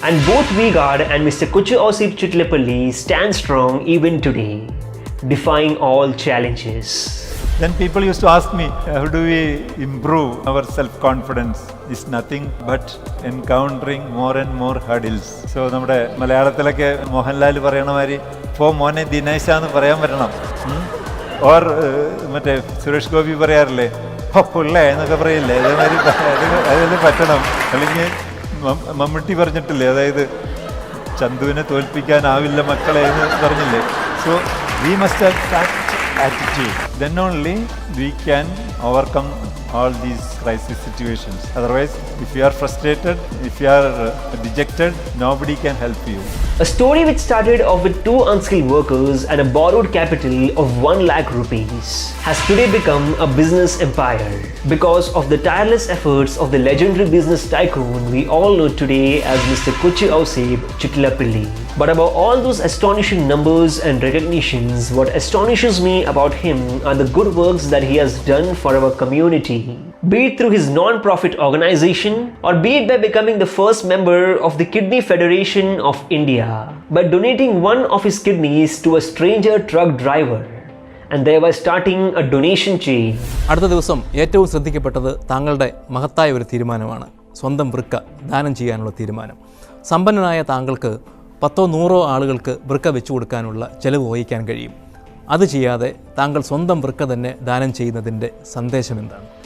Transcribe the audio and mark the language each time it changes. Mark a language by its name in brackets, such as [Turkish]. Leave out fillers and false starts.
[English] And both Veegaland and Mr. Kochouseph Chittilappilly stand strong even today, defying all challenges. Then people used to ask me, how do we improve our self-confidence? It's nothing but encountering more and more hurdles. [Malayalam] So നമ്മുടെ മലയാളത്തിലൊക്കെ മോഹൻലാൽ പറയണ മാതിരി പോ മോനെ ദിനേശാന്ന് പറയാൻ പറ്റണം. Or മറ്റേ സുരേഷ് ഗോപി പറയാറില്ലേ പുള്ളേ എന്നൊക്കെ പറയില്ലേ, അതേമാതിരി അതിൽ പറ്റണം. അല്ലെങ്കിൽ മമ്മൂട്ടി പറഞ്ഞിട്ടില്ലേ, അതായത് ചന്തുവിനെ തോൽപ്പിക്കാനാവില്ല മക്കളെ എന്ന് പറഞ്ഞില്ലേ. [English] So we must have that attitude. Then only we can overcome all these crisis situations. Otherwise, if you are frustrated, if you are dejected, nobody can help you. A story which started off with 2 unskilled workers and a borrowed capital of 1 lakh rupees has today become a business empire because of the tireless efforts of the legendary business tycoon we all know today as Mr. Kochouseph Chittilappilly. But above all those astonishing numbers and recognitions, what astonishes me about him are the good works that he has done for our community. be it through his non-profit organization or be it by becoming the first member of the Kidney Federation of India by donating one of his kidneys to a stranger truck driver and thereby starting a donation chain. [Malayalam] അടുത്ത ദിവസം ഏറ്റവും ശ്രദ്ധിക്കപ്പെട്ടത് താങ്കളുടെ മഹത്തായ ഒരു തീരുമാനമാണ്, സ്വന്തം വൃക്ക ദാനം ചെയ്യാനുള്ള തീരുമാനം. സമ്പന്നനായ താങ്കൾക്ക് 10-100 ആളുകൾക്ക് വൃക്ക വെച്ചു കൊടുക്കാനുള്ള ചെലവ് വഹിക്കാൻ കഴിയും. അത് ചെയ്യാതെ താങ്കൾ സ്വന്തം വൃക്ക തന്നെ ദാനം ചെയ്യുന്നതിൻ്റെ സന്ദേശം എന്താണ്?